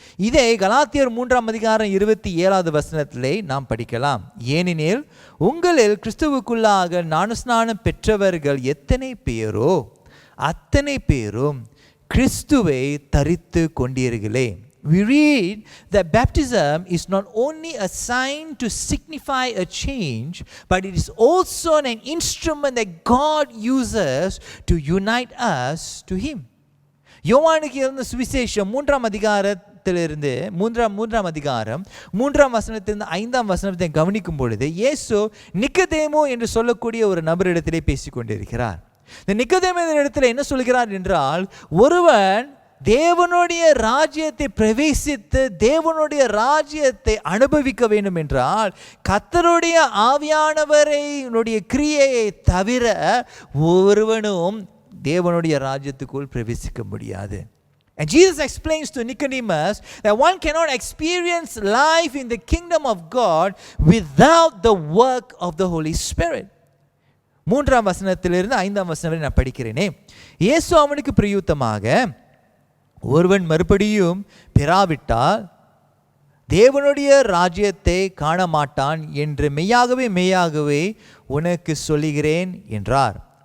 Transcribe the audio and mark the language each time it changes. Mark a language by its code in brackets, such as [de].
[ta] இதை கலாத்தியர் 3ஆம் அதிகாரம் 27வது வசனத்திலே நாம் படிக்கலாம். ஏனெனில் உங்களில் கிறிஸ்துவுக்குள்ளாக ஞானஸ்நானம் பெற்றவர்கள் எத்தனை பேரோ அத்தனை பேரும் கிறிஸ்துவை தரித்து கொண்டீர்களே. [en] We read that baptism is not only a sign to signify a change, but it is also an instrument that God uses to unite us to Him. [ta] யோவானுக்கு எழுதின சுவிசேஷம் 3ஆம் அதிகாரத்திலிருந்து 3ஆம் அதிகாரம் 3ஆம் வசனத்திலிருந்து 5ஆம் வசனத்தை கவனிக்கும் பொழுது, இயேசு நிக்கதேமு என்று சொல்லக்கூடிய ஒரு நபரிடத்திலே பேசிக்கொண்டிருக்கிறார். இந்த நிக்கதேமு இடத்துல என்ன சொல்கிறார் என்றால், ஒருவன் தேவனுடைய ராஜ்யத்தை பிரவேசித்து தேவனுடைய ராஜ்யத்தை அனுபவிக்க வேண்டும் என்றால் கர்த்தருடைய ஆவியானவருடைய கிரியையை தவிர ஒருவனும் தேவனுடைய ராஜ்யத்துக்குள் பிரவேசிக்க முடியாது. [en] And Jesus explains to Nicodemus that one cannot experience life in the kingdom of God without the work of the Holy Spirit. [ta] 3ஆம் வசனத்திலிருந்து 5ஆம் வசனம் வரை நான் படிக்கிறேனே. இயேசு அவனுக்கு பிரயுத்தமாக, ஒருவன் மறுபடியும் பெறாவிட்டால் தேவனுடைய ராஜ்யத்தை காண மாட்டான் என்று மெய்யாகவே மெய்யாகவே உனக்கு சொல்லுகிறேன் என்றார்.